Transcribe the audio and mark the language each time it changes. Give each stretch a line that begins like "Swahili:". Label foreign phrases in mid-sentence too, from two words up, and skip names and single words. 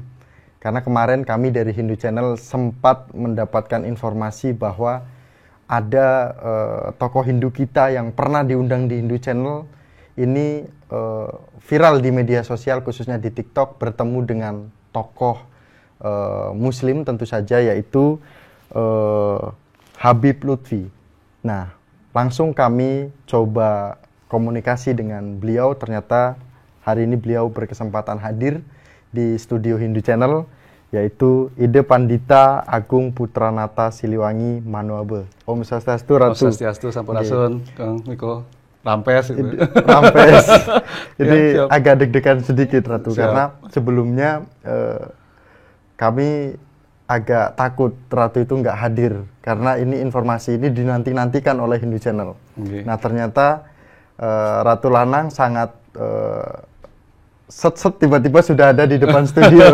Indonesian: Karena kemarin kami dari Hindu Channel sempat mendapatkan informasi bahwa ada tokoh Hindu kita yang pernah diundang di Hindu Channel ini viral di media sosial khususnya di TikTok bertemu dengan tokoh Muslim tentu saja yaitu Habib Lutfi. Nah, langsung kami coba komunikasi dengan beliau. Ternyata hari ini beliau berkesempatan hadir di studio Hindu Channel, yaitu Ide Pandita Agung Putranata Siliwangi Manuabe.
Balinese: Om Swastiastu Ratu. Om Swastiastu Sampurasun, Kang Miko. Rampes gitu. Rampes. Jadi
Indonesian: ya, agak deg-degan sedikit Ratu. Siap. Karena sebelumnya kami agak takut Ratu itu nggak hadir karena ini informasi ini dinanti-nantikan oleh Hindu Channel. Nah ternyata Ratu Lanang sangat set tiba-tiba sudah ada di depan studio.